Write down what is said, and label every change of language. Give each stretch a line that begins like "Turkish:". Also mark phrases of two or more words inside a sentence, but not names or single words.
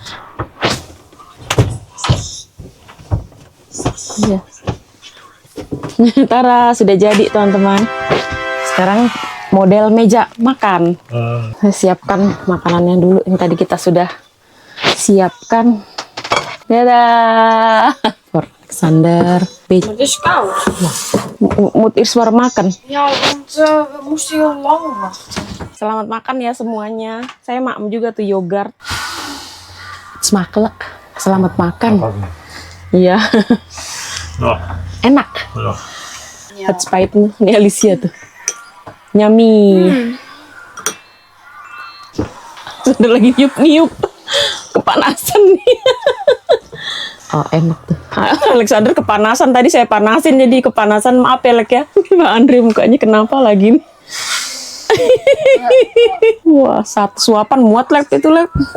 Indonesian: Ya. Tara, sudah jadi teman-teman. Sekarang model meja makan. Saya siapkan makanannya dulu. Yang tadi kita sudah siapkan. Dadah.
English: For Alexander.
Dutch: Het is koud. Moet eerst warm maken. Ja, want we moesten heel lang wachten.
Indonesian: Selamat makan ya semuanya. Saya maem juga tuh yogurt. Smakelijk. Selamat makan. Iya. Enak.
Dutch: Het spijt me.
Indonesian: Ini Alicia tuh. Nyami. Sudah lagi niup-niup. Kepanasan nih. Oh, enak tuh. Alexander kepanasan. Tadi saya panasin jadi kepanasan. Maaf ya, Lek ya. Mbak Andre mukanya kenapa lagi nih? Wah, satu suapan muat Lek itu Lek.